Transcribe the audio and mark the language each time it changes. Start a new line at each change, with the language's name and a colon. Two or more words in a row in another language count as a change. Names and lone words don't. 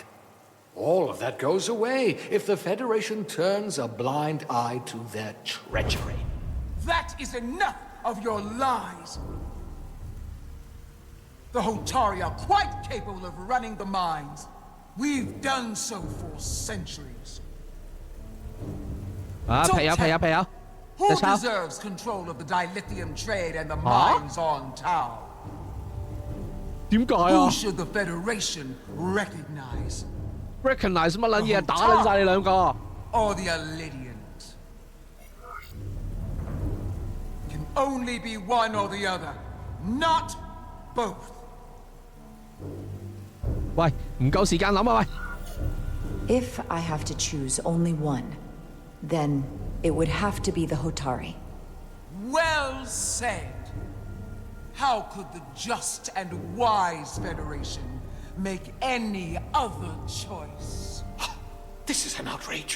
English: All of that goes away if the Federation turns a blind eye to their treachery. That is enough of your lies! The Hotari are quite capable of running the mines. We've done so for centuries.
Cantonese: 啊，劈友劈友劈友，
English: Who
Cantonese: 隻抄
English: deserves control of the dilithium trade and the mines on Tau?
Cantonese: 點解
English: Who 啊 should the Federation recognize?
Cantonese: ？recognize 乜撚嘢？打撚晒你兩個！
English: Or the Illydians? Can only be one or the other, not both.
Cantonese: 喂，唔夠時間諗啊！喂，
English: If I have to choose only one, then it would have to be the Hotari. Well said. How could the just and wise Federation make any other choice? This is an outrage.